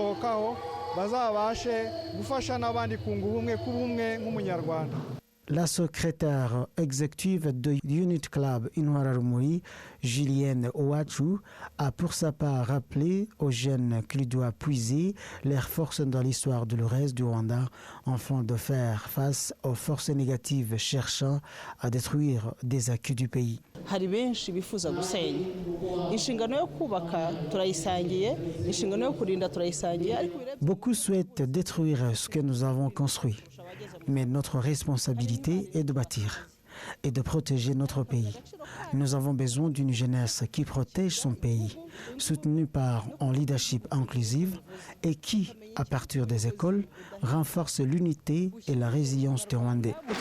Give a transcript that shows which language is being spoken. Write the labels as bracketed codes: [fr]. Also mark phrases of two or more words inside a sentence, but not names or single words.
[fr] La secrétaire exécutive de Unit Club Intwararumuri, Julienne Ouachou, a pour sa part rappelé aux jeunes qu'ils doivent puiser leurs forces dans l'histoire de l'Est du Rwanda afin de faire face aux forces négatives cherchant à détruire des acquis du pays. [rw] hari benshi bifuza gusenya inshingano yo kubaka turayisangiye inshingano yo kurinda turayisangiye. [fr] Beaucoup souhaitent détruire ce que nous avons construit, mais notre responsabilité est de bâtir et de protéger notre pays. Nous avons besoin d'une jeunesse qui protège son pays, soutenue par un leadership inclusif et qui, à partir des écoles, renforce l'unité et la résilience des Rwandais.